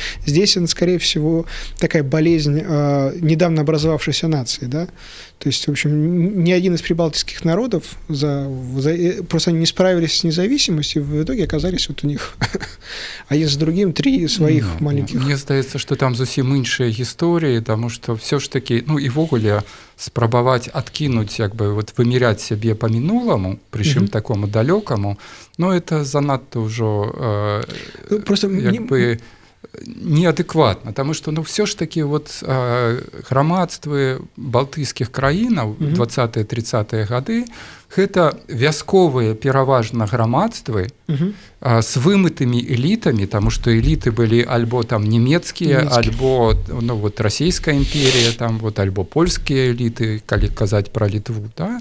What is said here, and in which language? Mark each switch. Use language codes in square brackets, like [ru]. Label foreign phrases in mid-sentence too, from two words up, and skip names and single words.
[ru] Здесь она, скорее всего, такая болезнь недавно образовавшейся нации, да. То есть, в общем, ни один из прибалтийских народов просто они не справились с независимостью, в итоге оказались вот у них один за другим 3 своих маленьких. [be] Мне здаецца, што там зусім іншыя гісторыі, таму што все ж такі, ну і ввогуле спрабаваць адкінуць, як бы вот вымеряць сябе па мінуламу, прычым такому далёкаму, [ru] но это [be] занадта ўжо просто як бы неадэкватна, таму што ну все ж такі вот грамадствы балтыйскіх краінаў 20-30-е гады гэта вясковыя пераважна грамадствы з вымытымі элітамі, таму што эліты былі альбо там нямецкія, альбо ну вот расійская імперія, там вот альбо польскія эліты, калі казаць пра Літву, да?